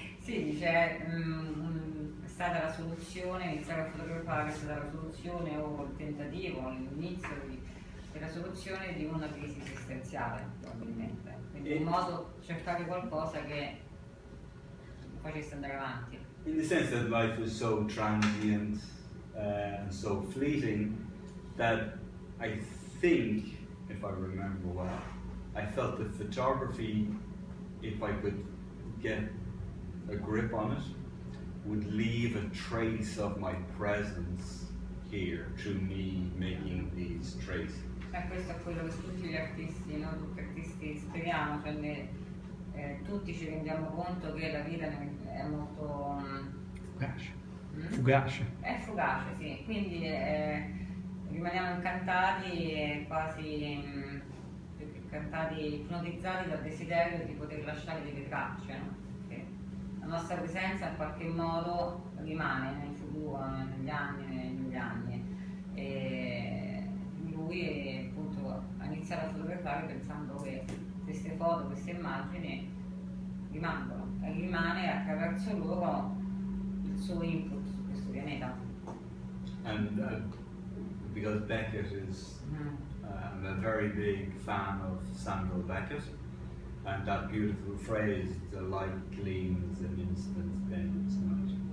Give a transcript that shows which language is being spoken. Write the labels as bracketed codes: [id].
[it] Sì, dice, è stata la soluzione, iniziare a fotografare è stata la soluzione o il tentativo, l'inizio della soluzione di una crisi esistenziale, probabilmente. Quindi un modo cercare qualcosa che facesse andare avanti. [en] In the sense that life is so transient and so fleeting that I think, if I remember well, I felt that photography, if I could get a grip on it, would leave a trace of my presence here through me making these traces. [it] Questo è quello che tutti gli artisti, tutti gli artisti speriamo, cioè tutti ci rendiamo conto che la vita è molto fugace. È fugace, sì, quindi rimaniamo incantati, quasi incantati, ipnotizzati dal desiderio di poter lasciare delle tracce, no? Che la nostra presenza in qualche modo rimane nel futuro, negli anni. E lui appunto ha iniziato a fotografare pensando che queste foto, queste immagini rimangono e rimane attraverso loro il suo input su questo pianeta. [en] And because Beckett is, I'm a very big fan of Samuel Beckett, and that beautiful phrase, the light gleams and instant bends not.